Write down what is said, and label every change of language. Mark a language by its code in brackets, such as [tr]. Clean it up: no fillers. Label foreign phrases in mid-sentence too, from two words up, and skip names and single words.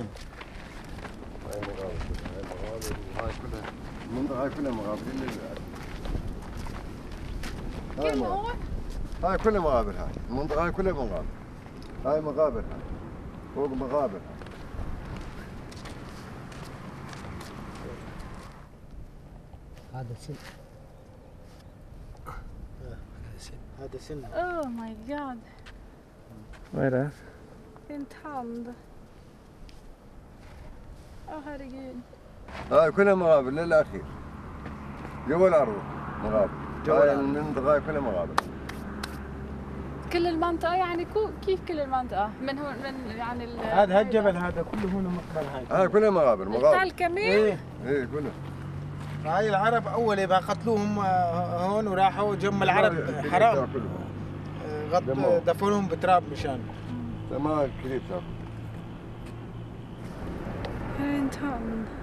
[ar] هاي مقابر هاي كلها المنطقة هاي كلها مقابر هاي كلها مقابر هاي المنطقة هاي كلها مقابر هاي مقابر هاي فوق مقابر هذا سن هذا سن [en] Oh my god. [sv] Vad är det? En tand. Åh herregud. [ar] هاي كلها مقابر للأخير جوا الأرض مقابر هاي المنطقة هاي كلها مقابر كل المنطقة يعني كيف كل المنطقة؟ من هون من يعني هذا الجبل هذا كله هون مقبر هاي كلها مقابر التل كمان؟ ايه كلها هاي العرب أول يبقى قتلوهم هون وراحوا جم العرب حرام دفنوهم بتراب مشان تمام كثير [sv] En tand.